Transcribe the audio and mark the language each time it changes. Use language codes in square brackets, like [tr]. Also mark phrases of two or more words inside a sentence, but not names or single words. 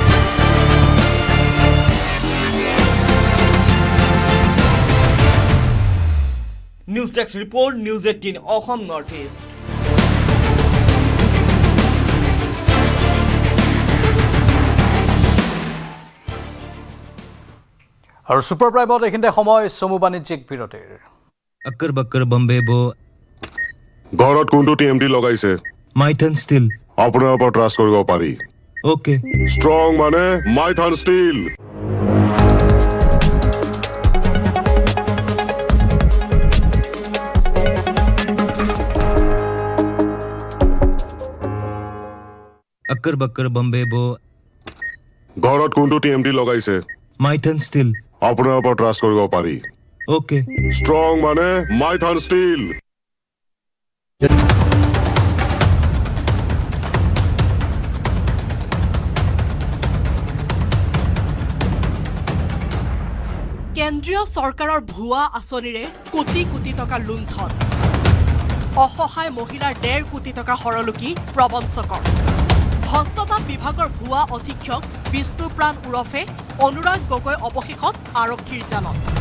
[as] নিউজ ডেস্ক ৰিপৰ্ট, নিউজ 18 অসম নৰ্থ ইষ্ট। আৰু ছুপাৰ প্ৰাইমত এইখিনিতে সময় চমু বাণিজ্যিক বিৰতিৰ। [hi] अक्कर बक्कर बम्बे बो [as] ঘৰত কোনটো টিএমটি লগাইছে? माइथन स्टील আপোনাৰ ওপৰত ট্ৰাষ্ট কৰিব পাৰি। ओके ষ্ট্ৰং মানে মাইথান ষ্টীল। [hi] अक्कर बक्कर बम्बे बो [as] ঘৰত কোনটো টিএমটি লগাইছে? माइथन स्टील আপোনাৰ ওপৰত ট্ৰাষ্ট কৰিব পাৰি। ओके স্ট্রং মানে মাইথান স্টিল কেন্দ্ৰীয় চৰকাৰৰ ভুৱা আঁচনিৰে কোটি কোটি টকা লুণ্ঠন অসহায় মহিলাৰ 1.5 কোটি টকা হৰলুকি প্ৰবঞ্চকৰ হস্ততাঁত বিভাগৰ ভুৱা অধীক্ষক বিষ্ণুপ্ৰাণ ওৰফে অনুৰাগ গগৈ অৱশেষত আৰক্ষীৰ জালত